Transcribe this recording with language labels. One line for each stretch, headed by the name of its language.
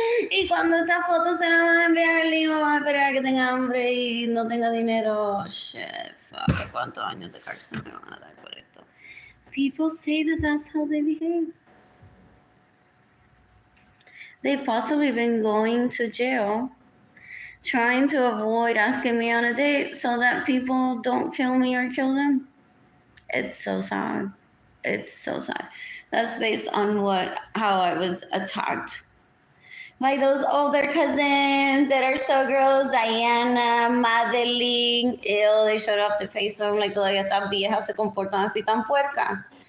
Spanish: Y cuando esta foto se la van a enviar, Arlene va a esperar que tenga hambre y no tenga dinero.
English: Shit, fuck.
Spanish: ¿Cuántos años de cárcel me van a dar por esto?
English: People say that that's how they behave. They've possibly been going to jail, trying to avoid asking me on a date so that people don't kill me or kill them. It's so sad. It's so sad. That's based on how I was attacked by those older cousins that are so gross. Diana, Madeline, ew, they showed up to Facebook like
Spanish: todavía estas viejas se comportan así tan puerca.